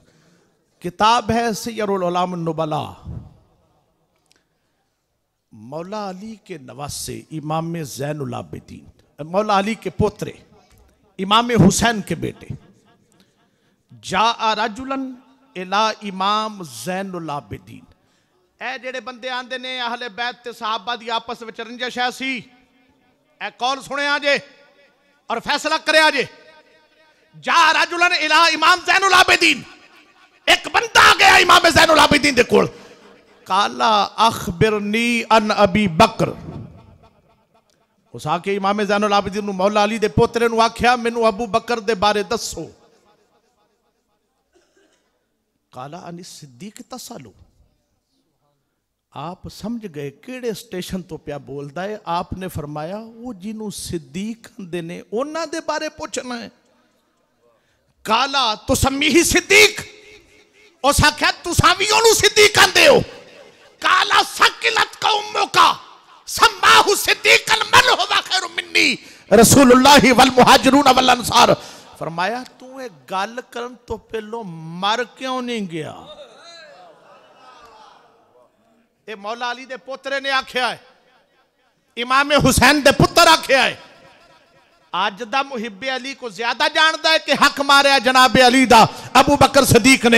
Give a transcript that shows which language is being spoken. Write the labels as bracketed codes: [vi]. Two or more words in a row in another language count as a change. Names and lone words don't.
[ur] کتاب ہے سیر العلماء النبلاء، مولا علی کے نواسے امام زین العابدین، مولا علی کے پوترے امام حسین کے بیٹے, [ar] جاء رجلاً إلى إمام زين العابدين. [pa] اے جیڑے بندے آندے نے اہلِ بیت تے صحابہ دی آپس وچ رنجش ہے سی، اے قول سنے جے اور فیصلہ کرے جے. [ar] جاء رجلاً إلى إمام زين العابدين, [pa] ایک بندہ آ گیا امام زین العابدین دے کول, [ar] قال أخبرني عن أبي بكر. [pa] اس آکے امام زین العابدین نوں مولا علی دے پوترے نوں آکھیا مینوں ابو بکر دے بارے دسو. [ar] قال عن الصديق تسأل. [pa] آپ سمجھ گئے کیڑے سٹیشن تو پیا بولدا ہے. آپ نے فرمایا وو جنہوں صدیق کہندے نے انہاں دے بارے پچھنا ہے. [ar] قال تسميه صديق, [pa] اس آکھیا تسا بھی اونوں صدیق کہندے ہو. [ar] قال ثكلت قومك سماه صديقا من هو خير مني رسول الله والمهاجرون والأنصار. [pa] فرمایا تو یہ گل کرن تو پہلوں مر کیوں نہیں گیا. یہ مولا علی دے پوترے نے آکھیا ہے، امام حسین دے پتر آکھیا ہے. [ur] اج دا محبِ علی کو زیادہ جانتا ہے کہ حق ماریا جنابِ علی دا ابو بکر صدیق نے.